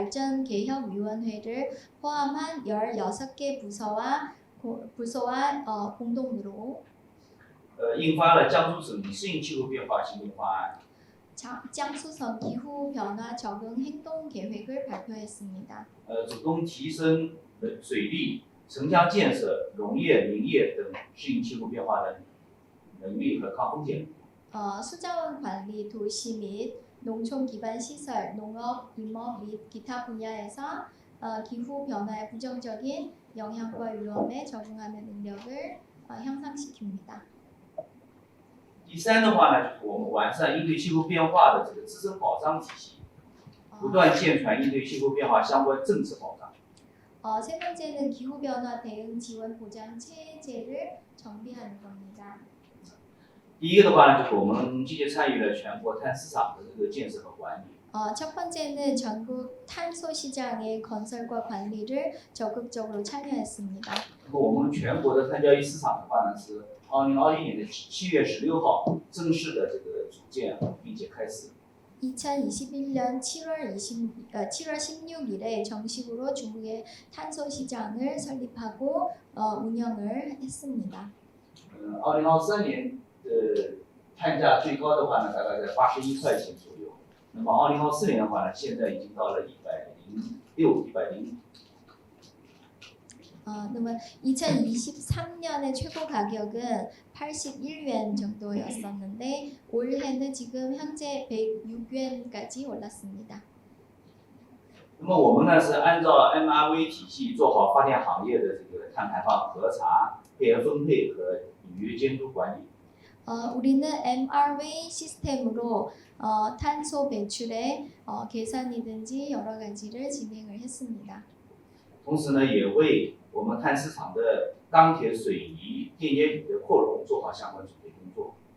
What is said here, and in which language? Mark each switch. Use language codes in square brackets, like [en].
[ko] 성발전개혁위원회를 포함한 16개 부서와 공동으로 [zh] 印发了江苏省适应气候变化行动方案。 [ko] 江苏省 기후 변화 적응 행동 계획을 발표했습니다. [zh] 主动提升水利、城乡建设、农业、林业等适应气候变化的能力和抗风险。 [ko] 수자원 관리, 도시 및 농촌 기반 시설, 농업, 임업 및 기타 분야에서 기후 변화의 부정적인 영향과 위험에 적응하는 능력을 향상시킵니다. [zh] 第三的话呢，就是我们完善应对气候变化的这个自身保障体系，不断健全应对气候变化相关政策保障。 [ko] 세 번째는 기후 변화 대응 지원 보장 체제를 정비하는 겁니다. [zh] 第一个的话呢，就是我们积极参与了全国碳市场的这个建设和管理。 [ko] 첫 번째는 전국 탄소 시장의 건설과 관리를 적극적으로 참여했습니다. [zh] 那么我们全国的碳交易市场的话呢，是2021年的7月16号正式的这个组建，并且开始。 [ko] 2021년 7월 16일에 정식으로 중국의 탄소 시장을 설립하고 운영을 했습니다. [zh] 2023年的碳价最高的话呢，大概在81块钱左右。那么2024年的话呢，现在已经到了106、105。 [ko] 그러면 2023년의 최고 가격은 81yuan 정도였었는데 올해는 지금 현재 106yuan까지 올랐습니다. [zh] 那么我们呢是按照 MRV 体系做好发电行业的这个碳排放核查、配额分配和履约监督管理。 [ko] 우리는 MRV 시스템으로 탄소 배출의 계산이든지 여러 가지를 진행을 했습니다. [zh] 同时呢，也为我们碳市场的钢铁、水泥、电解铝的扩容做好相关准备工作。